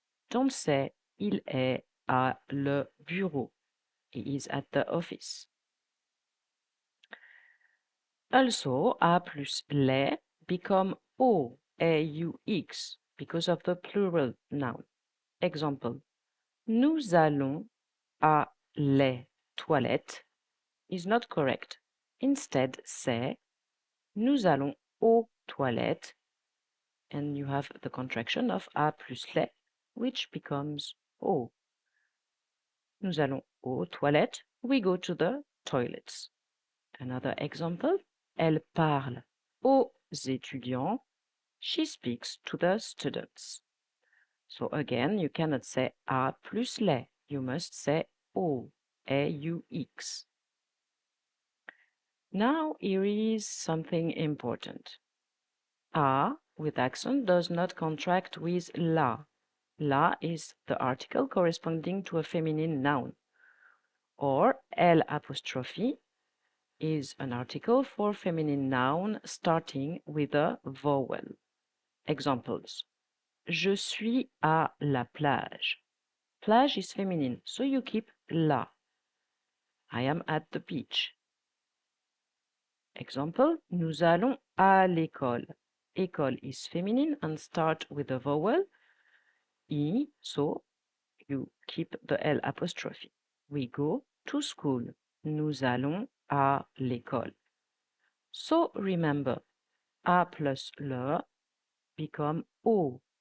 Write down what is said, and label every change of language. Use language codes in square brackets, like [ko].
[en] Don't say [fr] il est à le bureau. [en] He is at the office. Also, a plus les become o, a-u-x, because of the plural noun. Example, [fr] nous allons à les toilettes [en] is not correct. Instead, say [fr] nous allons aux toilettes, [en] and you have the contraction of a plus les, which becomes o. [fr] Nous allons aux toilettes. [en] We go to the toilets. Another example, [fr] elle parle aux étudiants. [en] She speaks to the students. So again, you cannot say a plus les. You must say o, a-u-x. Now here is something important. A with accent does not contract with la. La is the article corresponding to a feminine noun. Or L apostrophe is an article for feminine noun starting with a vowel. Examples. [fr] Je suis à la plage. [en] Plage is feminine, so you keep la. I am at the beach. Example, [fr] nous allons à l'école. [en] École is feminine and start with a vowel, I, so you keep the L apostrophe. We go to school. [fr] Nous allons à l'école. [en] So remember, A plus le become O.